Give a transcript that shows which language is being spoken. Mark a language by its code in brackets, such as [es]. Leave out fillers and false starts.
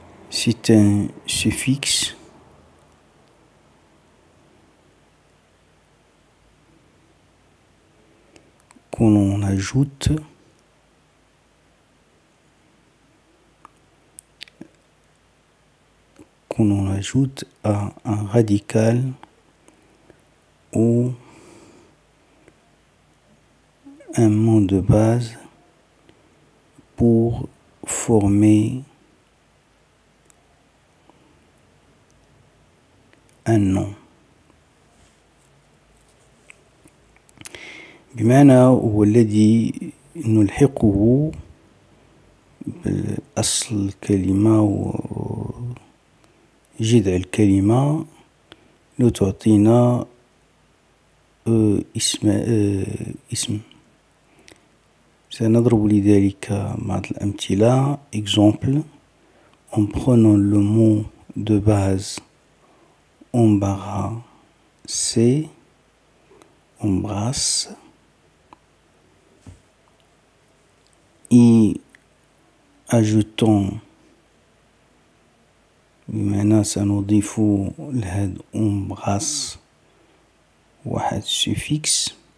[fr] c'est un suffixe qu'on ajoute à un radical ou un mot de base pour former un nom. [ar] بمعنى هو الذي نلحقه بأصل الكلمة وجذع الكلمة لتعطينا اسم. سنضرب لذلك بعض الأمثلة. [fr] Exemple: en prenant le mot de base embrasser, embrasse, y ajoutant [ar] بمعنى سنضيف لهذا [fr] embrasse واحد suffixe.